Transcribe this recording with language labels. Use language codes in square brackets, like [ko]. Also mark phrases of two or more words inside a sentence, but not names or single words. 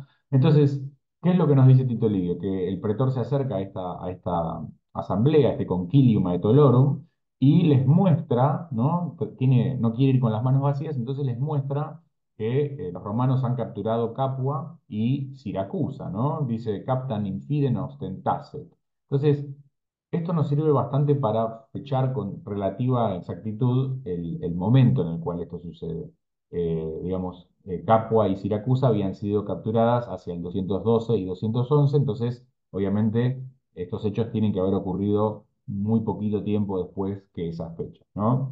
[es] Entonces, ¿qué es lo que nos dice Tito Livio? Que el pretor se acerca a esta asamblea, a este [la] concilium aetolorum, [es] y les muestra, ¿no? No quiere ir con las manos vacías, entonces les muestra que los romanos han capturado Capua y Siracusa, ¿no? Dice, [la] captam infidem ostentasset. [es] Entonces, esto nos sirve bastante para fechar con relativa exactitud el momento en el cual esto sucede. Digamos, Capua y Siracusa habían sido capturadas hacia el 212 y 211, entonces, obviamente, estos hechos tienen que haber ocurrido muy poquito tiempo después que esas fechas, ¿no?